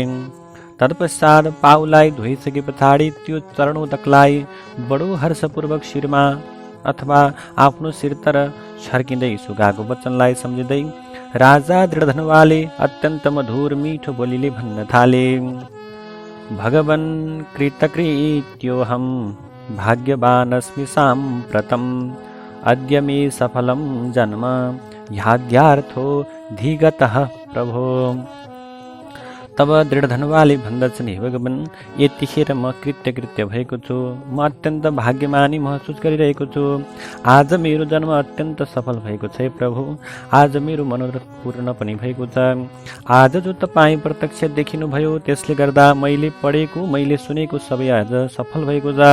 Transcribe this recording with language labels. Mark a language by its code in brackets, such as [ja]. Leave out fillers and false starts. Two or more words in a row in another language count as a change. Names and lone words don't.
[ne] तत्पश्चात पाउलाई धोइसके पछाडि त्यो चरणोदकलाई बडो हर्षपूर्वक शिरमा अथवा आफ्नो शिरतर छर्किँदै सुगाको वचनलाई सम्झिँदै राजा दृढधनवाले अत्यन्त मधुर मिठो बोलीले भन्न थाले, [sa] भगवन् कृतकृत्योऽहं भाग्यवानस्मि साम्प्रतम् अद्य मे सफलं जन्म ह्याद्यार्थो धिगतः प्रभो। [ne] तब दृढधनवाले भन्दछन्, हे भगवान, यतिखेर म कृत्य भएको छु, म अत्यन्त भाग्यमानी महसुस गरिरहेको छु। आज मेरो जन्म अत्यन्त सफल भएको छ हे प्रभु, आज मेरो मनोरथ पूर्ण पनि भएको छ। आज जो तपाईँ प्रत्यक्ष देखिनुभयो त्यसले गर्दा मैले पढेको मैले सुनेको सबै आज सफल भएको छ।